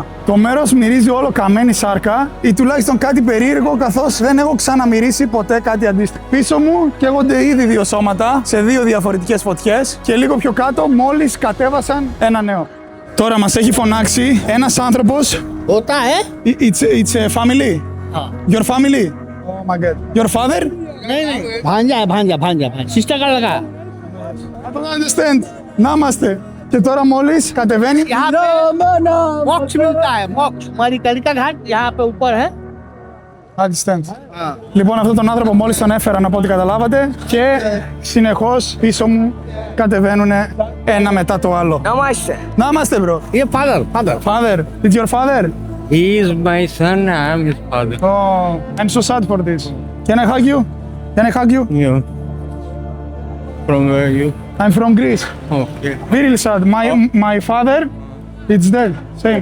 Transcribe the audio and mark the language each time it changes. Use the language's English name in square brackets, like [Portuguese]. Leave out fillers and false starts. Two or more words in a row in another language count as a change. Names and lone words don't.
[Greek] Το μέρος μυρίζει όλο καμένη σάρκα ή τουλάχιστον κάτι περίεργο, καθώς δεν έχω ξαναμυρίσει ποτέ κάτι αντίστοιχο. Πίσω μου καίγονται ήδη 2 σώματα σε 2 διαφορετικές φωτιές και λίγο πιο κάτω μόλις κατέβασαν ένα νέο. Τώρα μας έχει φωνάξει ένας άνθρωπος. [Hindi] होता है? [English] It's a family. Your family? Oh my God. Your father? [Hindi] नहीं भांजा सिस्टर का लगा [English] I don't understand. [Greek] Να είμαστε. Και τώρα μόλις κατεβαίνει. [Hindi] यहाँ पे मोक्ष मिलता है मोक्ष हमारी कालिका घाट यहाँ पे ऊपर है [English] Understand. [Greek] Λοιπόν, αυτόν τον άνθρωπο μόλις τον έφεραν από ό,τι καταλάβατε και συνεχώς πίσω μου κατεβαίνουν ένα μετά το άλλο. Να είμαστε, bro. [Hindi] ये father [English] Father. It's your father? he is my son I am his father Oh, I'm so sad for this. Can I hug you? Can I hug you? yeah from where you I'm from Greece. okay Really sad. My father, it's dead. Same.